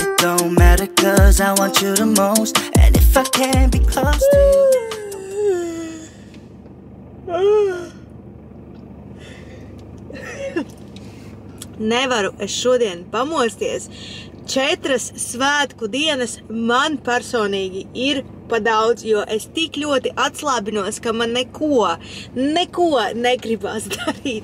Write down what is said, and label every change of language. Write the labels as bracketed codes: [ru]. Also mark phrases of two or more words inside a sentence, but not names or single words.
[en] It don't matter cause I want you the most. And if I can't be close to you. [lv] Nevaru es šodien pamosties. 4 svētku dienas man personīgi ir pa daudz, jo es tik ļoti atslābinos, ka man neko negribas darīt.